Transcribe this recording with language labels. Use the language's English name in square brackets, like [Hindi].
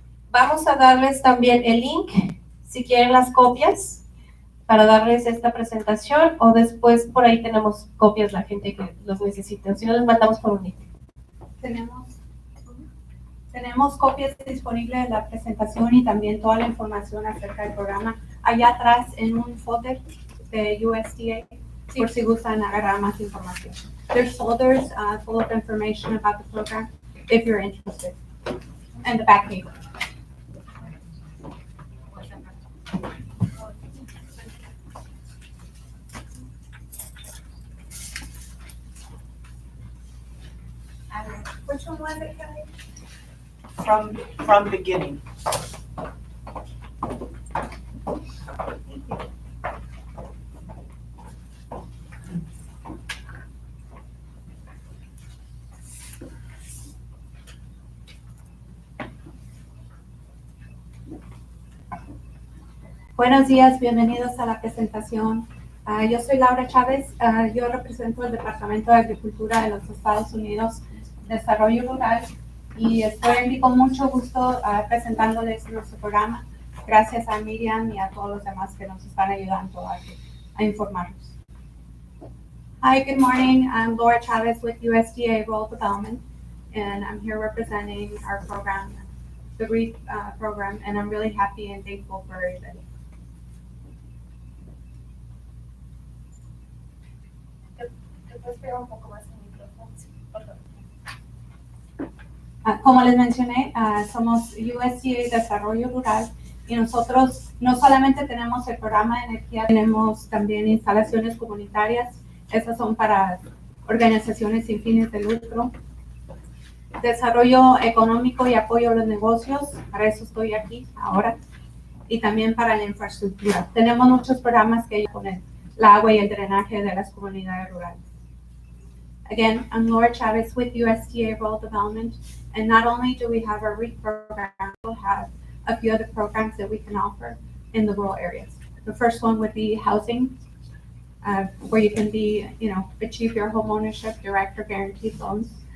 [Spanish] Vamos a darles también el link, si quieren las copias, para darles esta presentación, o después por ahí tenemos copias la gente que los necesita, si no les mandamos por un link. Tenemos copias disponibles de la presentación y también toda la información acerca del programa allá atrás en un folder de USDA, por si gustan agarrar más información. [English] There's folders full of information about the program if you're interested, and the back paper. Which one was it, Kelly? From beginning. [Spanish] Buenos días, bienvenidos a la presentación. Yo soy Laura Chávez, yo represento el Departamento de Agricultura de los Estados Unidos, Desarrollo Rural, y estoy aquí con mucho gusto presentándoles nuestro programa. Gracias a Miriam y a todos los demás que nos están ayudando a informarnos. [English] Hi, good morning. I'm Laura Chavez with USDA Rural Development, and I'm here representing our program, the REAP program, and I'm really happy and thankful for everybody. [Spanish] Como les mencioné, somos USDA Desarrollo Rural y nosotros no solamente tenemos el programa de energía, tenemos también instalaciones comunitarias. Esas son para organizaciones sin fines de lucro, desarrollo económico y apoyo a los negocios, para eso estoy aquí ahora, y también para la infraestructura. Tenemos muchos programas que ayudan con el agua y el drenaje de las comunidades rurales. [English] Again, I'm Laura Chavez with USDA Rural Development, and not only do we have our REAP program, we'll have a few other programs that we can offer in the rural areas. The first one would be housing, where you can achieve your home ownership, direct or guaranteed loans.